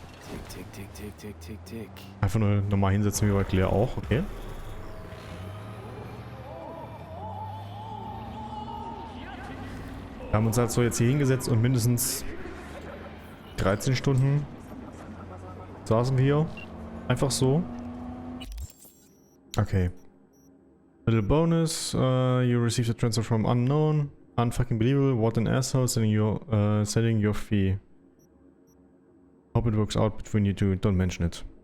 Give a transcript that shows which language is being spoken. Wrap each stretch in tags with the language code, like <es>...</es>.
<en>Tick, tick, tick, tick, tick, tick, tick.</en> <de>Einfach nur normal hinsetzen wie bei Claire auch, okay. Wir haben uns halt so jetzt hier hingesetzt und mindestens 13 Stunden saßen wir hier. Einfach so.</de> <en>Okay. Little bonus. You received a transfer from unknown. Unfucking believable, what an asshole selling your fee. Hope it works out between you two, don't mention it.</en>